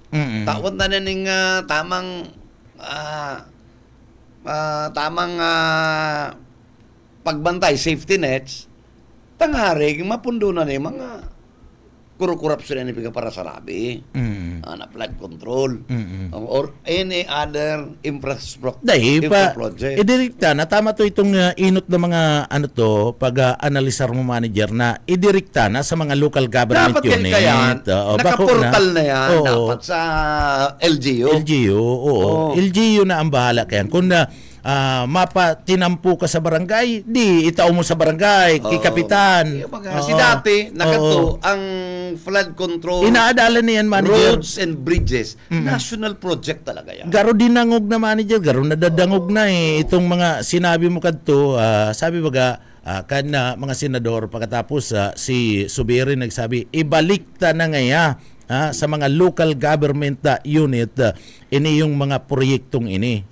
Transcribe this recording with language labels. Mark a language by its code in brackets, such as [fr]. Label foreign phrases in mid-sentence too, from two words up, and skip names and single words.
[bik] Tawad na ng tamang pagbantay, [en] safety nets. [bik] Tangarig, mapundo na ni mga kuro-korupsyon na para sa rabi, na [en] flood control, or any other infrastructure project. [bik] Idirekta na, tama to itong inot na mga pag-analisar mo manager na idirekta na sa mga [en] local government unit. [bik] Dapat nakaportal na yan, dapat sa LGU. LGU na ang bahala kayan. Kung mapatinampu ka sa barangay, di itaw mo sa barangay, kapitan. Si dati, nakato, ang [en] flood control, [bik] inaadala niyan, manager. [en] Roads and bridges, national project [bik] talaga yan. Garo dinangog na, manager, garo nadadangog na itong mga sinabi mo kadto, sabi baga, mga senador, pagkatapos si Subiri nagsabi, ibalik ta na ngaya sa mga [en] local government unit [bik] ini yung mga proyektong ini.